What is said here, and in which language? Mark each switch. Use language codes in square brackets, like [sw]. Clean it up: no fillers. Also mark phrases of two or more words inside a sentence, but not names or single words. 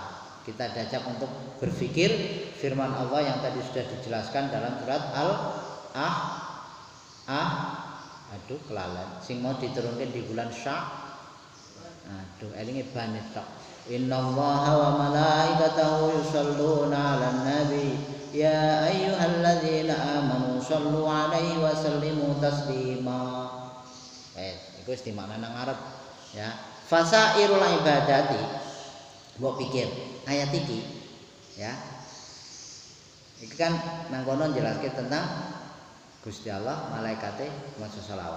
[id] Kita diajak untuk berpikir firman Allah yang tadi sudah dijelaskan dalam surat [jv] aduh kelalen sing mau [id] diturunkan di bulan Sya. [jv] Aduh elinge banet tok. [ar] إن الله وملائكته يصلون على النبي يا أيها الذين آمنوا صلوا عليه وسلموا تسليما. [jv] Iku wis dimakna nang ngarep ya. [ar] فسائر العبادات. [jv] Mbok pikir ayat iki ya. Iki kan nang kono njelaske tentang Gusti Allah, malaikate maca selawat.